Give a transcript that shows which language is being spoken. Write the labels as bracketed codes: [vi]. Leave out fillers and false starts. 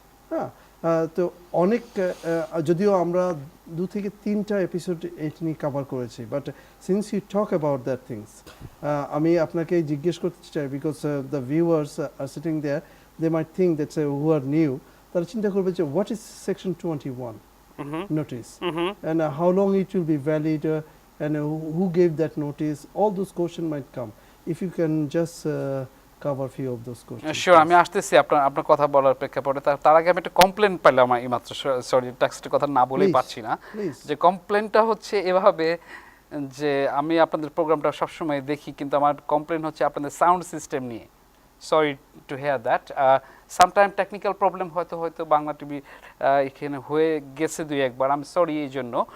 [bn] হ্যাঁ, তো অনেক যদিও আমরা 2 থেকে 3টা এপিসোড এটা নিয়ে কভার করেছি, [en] but since you talk about that things, [bn] আমি আপনাকে জিজ্ঞেস করতে চাই, [en] because the viewers are sitting there, they might think that's who are new, [bn] তারা চিন্তা করবে যে [en] What is section 21 notice, and how long it will be valid, and who gave that notice, all those questions might come. If you can just cover few of those questions. [bn] Sure, আমি আসতেছি আপনার কথা বলার প্রেক্ষাপটে। তার আগে আমি একটা কমপ্লেন পেলাম এইমাত্র, সরি ট্যাক্সের কথা না বলেই পাচ্ছি না, যে কমপ্লেনটা হচ্ছে এভাবে যে আমি আপনাদের প্রোগ্রামটা সবসময় দেখি, কিন্তু আমার কমপ্লেন হচ্ছে আপনাদের সাউন্ড সিস্টেম নিয়ে। [en] sorry to hear that, [bn] sometime technical problem হয়তো বাংলা টিভি এখানে হয়ে গেছে 2-1 বার, আমি সরি এই জন্য।